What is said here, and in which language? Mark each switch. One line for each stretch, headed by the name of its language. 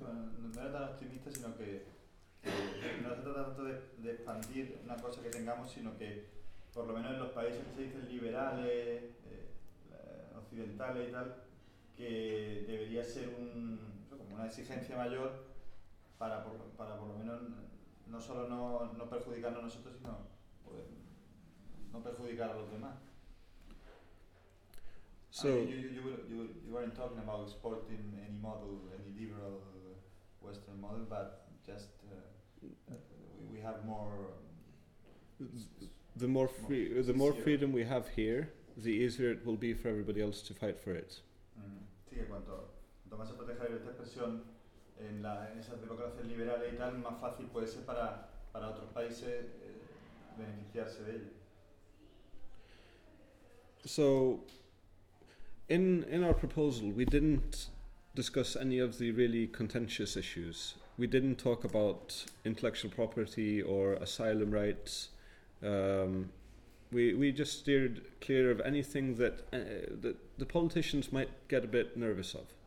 Spanish: bueno, no era tan optimista, sino que no se trata tanto de expandir una cosa que tengamos, sino que por lo menos en los países que se dicen liberales, occidentales y tal, que debería ser como una exigencia mayor para por lo menos no solo no perjudicarnos a nosotros, sino poder no perjudicar a los demás.
English: So you weren't talking about exporting any model, any liberal Western model, but just we have more. The more freedom we have here, the easier it will be for everybody else to fight for it.
Spanish: Sí, que cuanto más se proteja la libertad de expresión en esas democracias liberales y tal, más fácil puede ser para otros países beneficiarse de ello.
English: So. In our proposal, we didn't discuss any of the really contentious issues. We didn't talk about intellectual property or asylum rights. We just steered clear of anything that the politicians might get a bit nervous of.